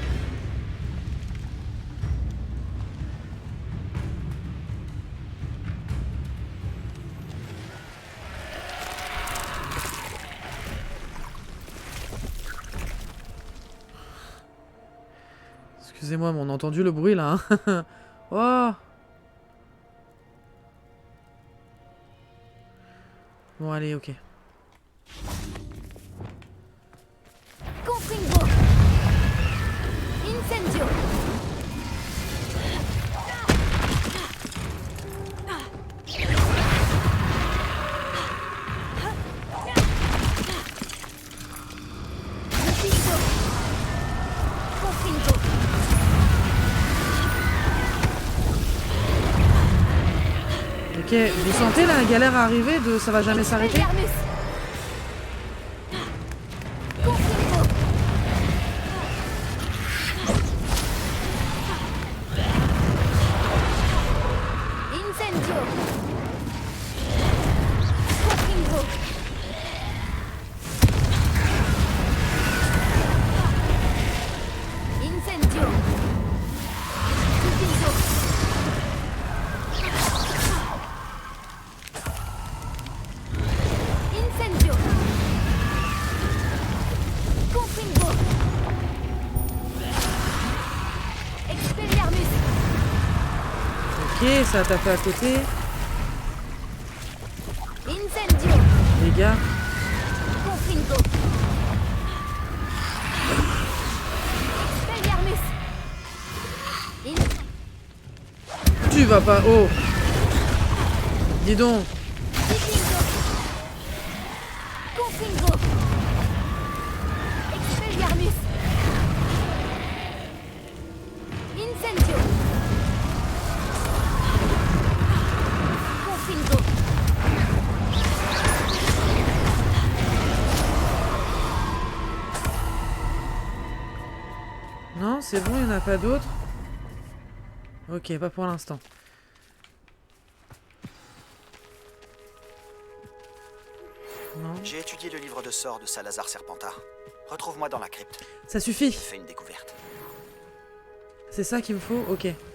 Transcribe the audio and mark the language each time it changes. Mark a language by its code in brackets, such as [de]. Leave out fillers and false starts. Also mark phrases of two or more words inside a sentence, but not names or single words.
[fr] Excusez-moi, mais on a entendu le bruit là. Hein. Oh! Bon, allez, ok. Confringo. Incendio. Diffindo. Confringo. Ok, vous sentez la galère arriver de ça va jamais s'arrêter? Expelliarmus. Confringo. Incendio. Confringo. Incendio. Diffindo. Incendio. Confringo. Expelliarmus. Ok. Ok, ça a tapé à côté. Incendio. Les gars. Confringo. Expelliarmus. Tu vas pas... Oh. Dis donc. Confringo. Confringo. Expelliarmus. Incendio. Confringo. Non, c'est bon, il n'y en a pas d'autres. Ok, pas pour l'instant. Non. J'ai étudié le livre de sorts de Salazar Serpentard. Retrouve-moi dans la crypte. Ça suffit. Fais une découverte. C'est ça qu'il me faut. Ok.